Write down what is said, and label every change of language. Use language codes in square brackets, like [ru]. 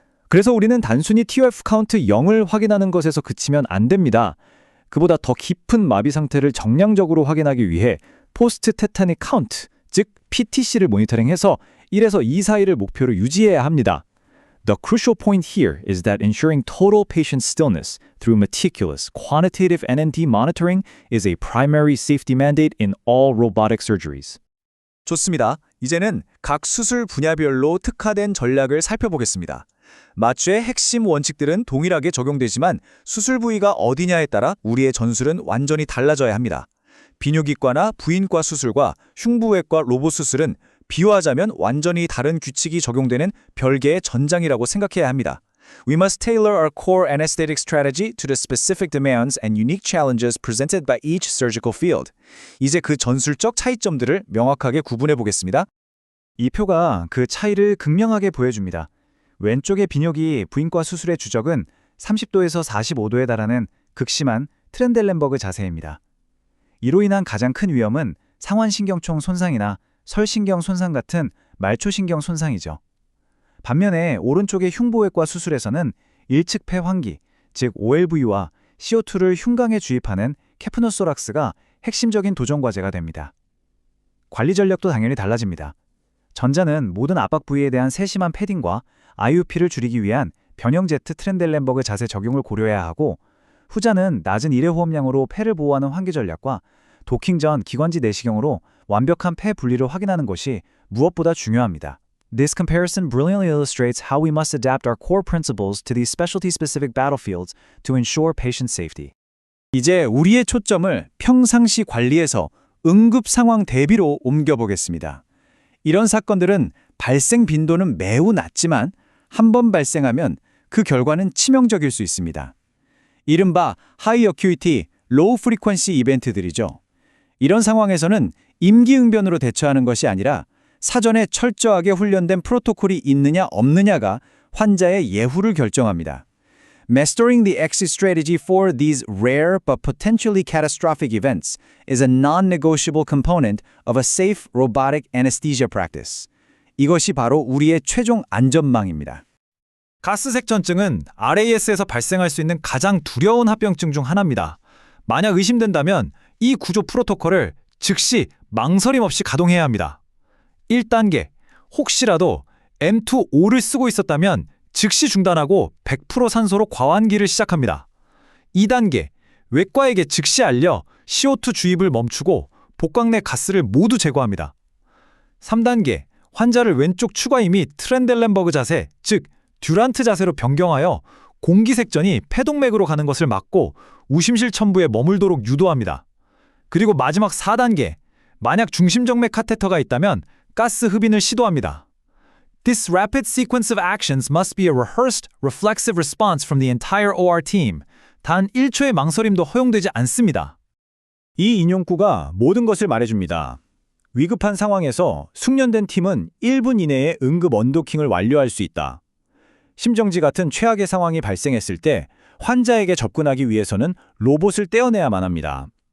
[ko] 그래서 우리는 단순히 TOF 카운트 0을 확인하는 것에서 그치면 안 됩니다. 그보다 더 깊은 마비 상태를 정량적으로 확인하기 위해 포스트 테타닉 카운트, 즉 PTC를 모니터링해서 1에서 2 사이를 목표로 유지해야 합니다. [en] The crucial point here is that ensuring total patient stillness through meticulous quantitative NNT monitoring is a primary safety mandate in all robotic surgeries. [ko] 좋습니다. 이제는 각 수술 분야별로 특화된 전략을 살펴보겠습니다. 마취의 핵심 원칙들은 동일하게 적용되지만 수술 부위가 어디냐에 따라 우리의 전술은 완전히 달라져야 합니다. 비뇨기과나 부인과 수술과 흉부외과 로봇 수술은 비유하자면 완전히 다른 규칙이 적용되는 별개의 전장이라고 생각해야 합니다. [en] We must tailor our core anesthetic strategy to the specific demands and unique challenges presented by each surgical field. [ko] 이제 그 전술적 차이점들을 명확하게 구분해 보겠습니다. 이 표가 그 차이를 극명하게 보여줍니다. 왼쪽의 비뇨기 부인과 수술의 주적은 30도에서 45도에 달하는 극심한 트렌델렌버그 자세입니다. 이로 인한 가장 큰 위험은 상완신경총 손상이나 설신경 손상 같은 말초신경 손상이죠. 반면에 오른쪽의 흉부외과 수술에서는 일측폐 환기, 즉 OLV와 CO2를 흉강에 주입하는 캐프노소락스가 핵심적인 도전 과제가 됩니다. 관리 전략도 당연히 달라집니다. 전자는 모든 압박 부위에 대한 세심한 패딩과 IUP를 줄이기 위한 변형 제트 트렌델렌버그 자세 적용을 고려해야 하고, 후자는 낮은 일회호흡량으로 폐를 보호하는 환기 전략과 도킹 전 기관지 내시경으로 완벽한 폐 분리를 확인하는 것이 무엇보다 중요합니다. [en] This comparison brilliantly illustrates how we must adapt our core principles to these specialty-specific battlefields to ensure patient safety. [ko] 이제 우리의 초점을 평상시 관리에서 응급 상황 대비로 옮겨보겠습니다. 이런 사건들은 발생 빈도는 매우 낮지만 한 번 발생하면 그 결과는 치명적일 수 있습니다. 이른바 하이 어큐이티, 로우 프리퀀시 이벤트들이죠. 이런 상황에서는 임기응변으로 대처하는 것이 아니라 사전에 철저하게 훈련된 프로토콜이 있느냐 없느냐가 환자의 예후를 결정합니다. [en] Mastering the exit strategy for these rare but potentially catastrophic events is a non-negotiable component of a safe robotic anesthesia practice. [ko] 이것이 바로 우리의 최종 안전망입니다. 가스색전증은 RAS에서 발생할 수 있는 가장 두려운 합병증 중 하나입니다. 만약 의심된다면 이 구조 프로토콜을 즉시 망설임 없이 가동해야 합니다. 1단계, 혹시라도 M2O를 쓰고 있었다면 즉시 중단하고 100% 산소로 과환기를 시작합니다. 2단계, 외과에게 즉시 알려 CO2 주입을 멈추고 복강 내 가스를 모두 제거합니다. 3단계, 환자를 왼쪽 추가위 및 트렌델렌버그 자세, 즉 듀란트 자세로 변경하여 공기색전이 폐동맥으로 가는 것을 막고 우심실 첨부에 머물도록 유도합니다. 그리고 마지막 4단계, 만약 중심정맥 카테터가 있다면 가스 흡인을 시도합니다. [en] This rapid sequence of actions must be a rehearsed, reflexive response from the entire OR team. [ko] 단 1초의 망설임도 허용되지 않습니다. 이 인용구가 모든 것을 말해줍니다. 위급한 상황에서 숙련된 팀은 1분 이내에 응급 언도킹을 완료할 수 있다. 심정지 같은 최악의 상황이 발생했을 때 환자에게 접근하기 위해서는 로봇을 떼어내야만 합니다.